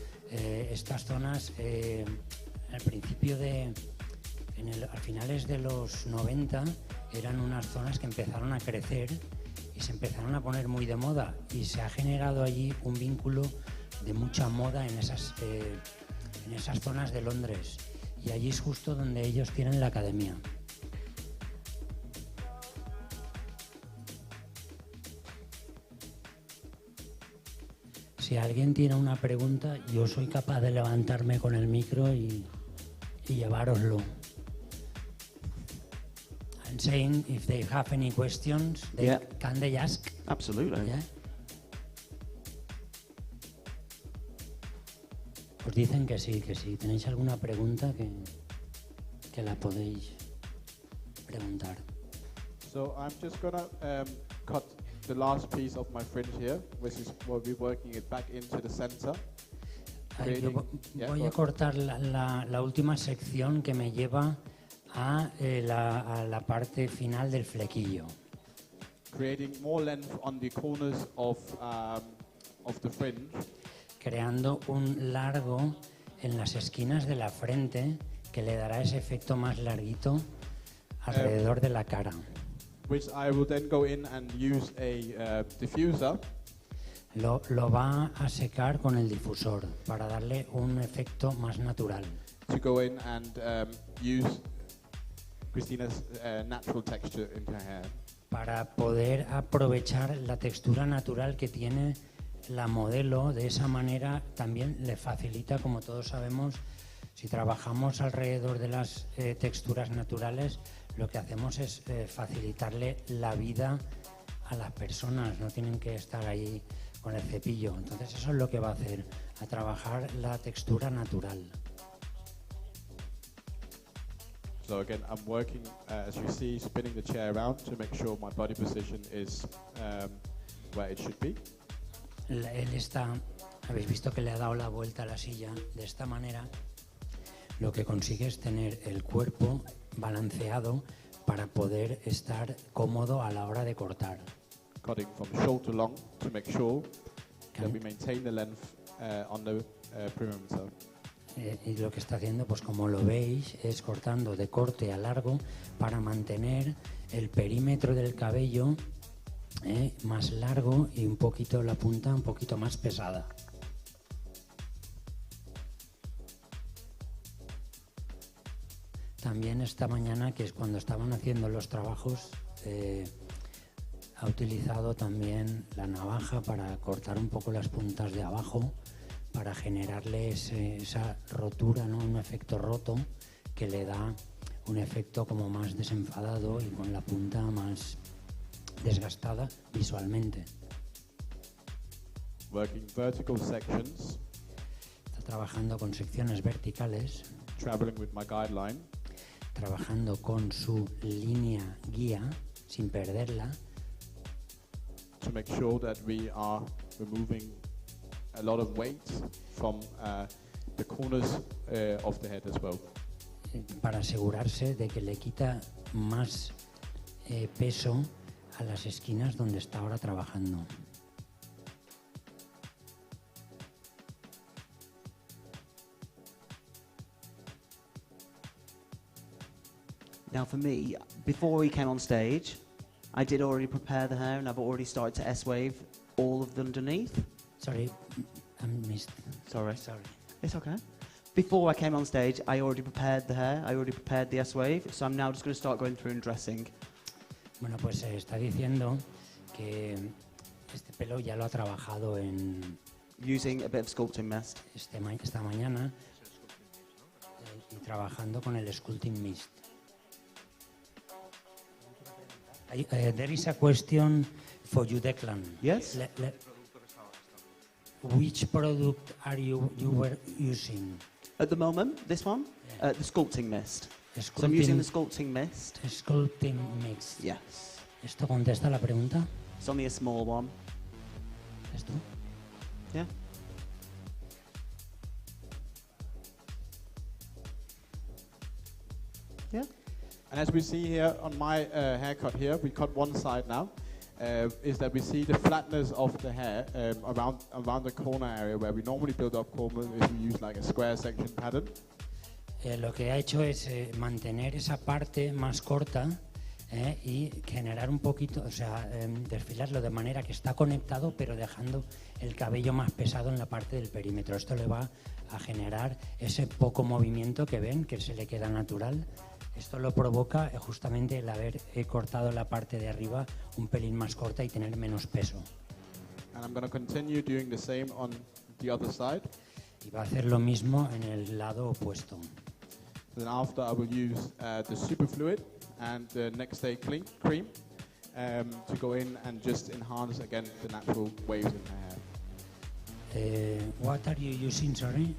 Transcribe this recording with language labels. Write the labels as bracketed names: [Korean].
[Spanish] Estas zonas, al principio a finales de los 90, eran unas zonas que empezaron a crecer y se empezaron a poner muy de moda, y se ha generado allí un vínculo de mucha moda en esas zonas de Londres, y allí es justo donde ellos tienen la academia. Si alguien tiene una pregunta, yo soy capaz de levantarme con el micro y llevároslo. [English] I'm saying if they have any questions, can they ask? Absolutely. Yeah? [Spanish] Os dicen que sí, que si tenéis alguna pregunta que la podéis preguntar. [English] So I'm just gonna cut the last piece of my fringe here, which is we'll be working it back into the center. [Spanish] Voy a cortar la última sección que me lleva a la parte final del flequillo. [English] Creating more length on the corners of the fringe. [Spanish] Creando un largo en las esquinas de la frente que le dará ese efecto más larguito alrededor de la cara. [English] Which I will then go in and use a diffuser. [Spanish] Lo va a secar con el difusor para darle un efecto más natural. [English] To go in and use Christina's natural texture into her hair. [Spanish] Para poder aprovechar la textura natural que tiene la modelo, de esa manera también le facilita, como todos sabemos, si trabajamos alrededor de las texturas naturales, lo que hacemos es facilitarle la vida a las personas, no tienen que estar ahí con el cepillo. Entonces eso es lo que va a hacer, a trabajar la textura natural. [English] So again, I'm working, as you see, spinning the chair around to make sure my body position is where it should be. [Spanish] Él está, habéis visto que le ha dado la vuelta a la silla, de esta manera lo que consigue es tener el cuerpo balanceado para poder estar cómodo a la hora de cortar. [English] Cutting from short to long to make sure that we maintain the length on the perimeter. [Spanish] Y lo que está haciendo, pues como lo veis, es cortando de corte a largo para mantener el perímetro del cabello más largo y un poquito la punta un poquito más pesada. También esta mañana, que es cuando estaban haciendo los trabajos, ha utilizado también la navaja para cortar un poco las puntas de abajo, para generarle esa rotura, ¿no? Un efecto roto que le da un efecto como más desenfadado y con la punta más desgastada visualmente. [English] Working vertical sections. [Spanish] Está trabajando con secciones verticales. [English] Traveling with my guideline. [Spanish] Trabajando con su línea guía sin perderla. [English] To make sure that we are removing a lot of weight from the corners of the head as well. [Spanish] Para asegurarse de que le quita más peso a las esquinas donde está ahora trabajando. [English] Now for me, before we came on stage, I did already prepare the hair and I've already started to S-wave all of the underneath. Sorry, I missed. Sorry. It's okay. Before I came on stage, I already prepared the hair, I already prepared the S-wave, so I'm now just going to start going through and dressing. [Spanish] Bueno, pues está diciendo que este pelo ya lo ha trabajado en... [English] Using a bit of sculpting mist. [Spanish] Esta mañana y trabajando con el sculpting mist. [English] There is a question for you, Declan. Yes? Which product are you were using? At the moment, this one, the sculpting mist. So I'm using the sculpting mist. Sculpting mist. Yes. [Spanish] ¿Esto contesta la pregunta? [English] It's only a small one. [Spanish] ¿Esto? [English] Yeah. Yeah. And as we see here on my haircut here, we cut one side now, is that we see the flatness of the hair around the corner area where we normally build up corners if we use like a square section pattern. [Spanish] Lo que ha hecho es mantener esa parte más corta y generar un poquito, o sea, desfilarlo de manera que está conectado, pero dejando el cabello más pesado en la parte del perímetro. Esto le va a generar ese poco movimiento que ven, que se le queda natural. Esto lo provoca justamente el haber cortado la parte de arriba un pelín más corta y tener menos peso. [English] And I'm going to continue doing the same on the other side. [Spanish] Y va a hacer lo mismo en el lado opuesto. [English] Then after I will use the superfluid and the next day cream to go in and just enhance again the natural waves in the hair. What are you using, sorry?